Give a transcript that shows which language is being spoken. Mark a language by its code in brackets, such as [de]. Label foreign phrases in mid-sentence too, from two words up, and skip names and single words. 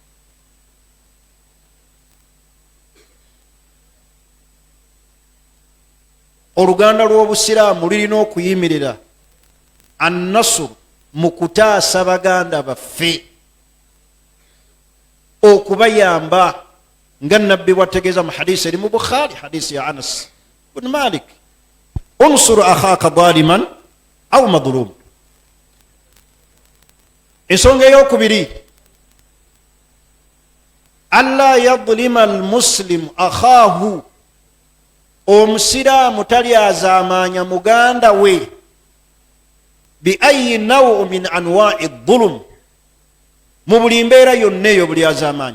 [lg] Oluganda lw'obusiraamu lulina okuyimirira annasuru mu kutaasa baganda baffe, okubayamba nga nabbi bwategeeza mu hadisi eri mu Bukhari, hadisi ya Anas bin Malik, [ar] انصر أخاك ظالما أو مظلوما. [lg] Ensonga ey'okubiri, [ar] ألا يظلم المسلم أخاه, [lg] omusiraamu talyazaamaanya muganda we [ar] بأي نوع من أنواع الظلم, [lg] mu buli mbeera yonna eyo bulyazaamaanya.